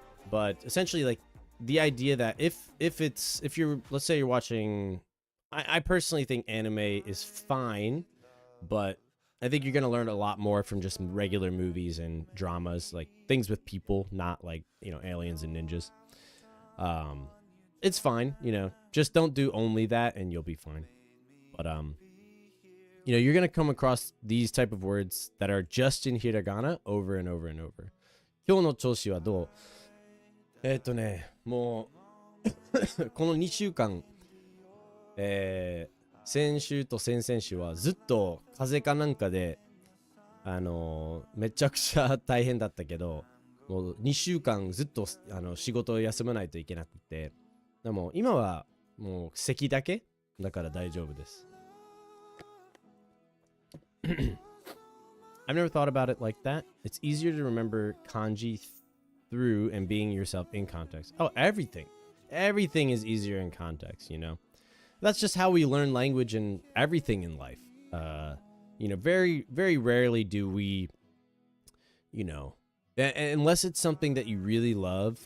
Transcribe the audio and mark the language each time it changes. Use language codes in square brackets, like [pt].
[en] But essentially, like, the idea that if you're, let's say you're watching, I personally think anime is fine, but I think you're going to learn a lot more from just regular movies and dramas, like things with people, not like, you know, aliens and ninjas. It's fine, you know, just don't do only that and you'll be fine. But, you know, you're going to come across these type of words that are just in hiragana over and over and over. [ja] 今日の調子はどう? もうこの2週間、先週と先々週はずっと風邪かなんかで、めちゃくちゃ大変だったけど、もう2週間ずっと仕事を休まないといけなくて、でも今はもう咳だけだから大丈夫です。 [en] I've never thought about it like that. It's easier to remember kanji through and being yourself in context. Oh, everything is easier in context, you know. That's just how we learn language and everything in life. You know, very, very rarely do we, you know, unless it's something that you really love.